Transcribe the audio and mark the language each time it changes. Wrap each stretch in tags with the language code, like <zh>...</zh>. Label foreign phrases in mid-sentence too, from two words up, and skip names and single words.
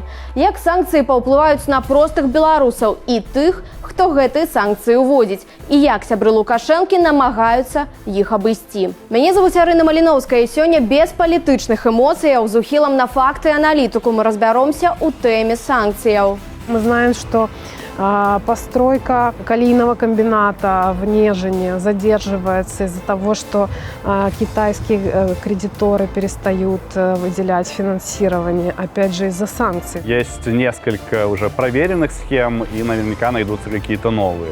<be>Як санкцыі паўплываюць на простых беларусаў і тых, хто гэтыя санкцыі ўводзіць, і як сябры Лукашэнкі намагаюцца іх абысці. Мяне завуць Арына Маліноўская, і сёння без палітычных эмоцыяў з ухілам на факты і аналітыку мы разбяромся ў тэме санкцыяў.</be> <ru>Мы знаем, что постройка калийного комбината в Нежине задерживается из-за того, что китайские кредиторы перестают выделять финансирование, опять же, из-за санкций. Есть несколько уже проверенных схем, и наверняка найдутся какие-то новые.</ru>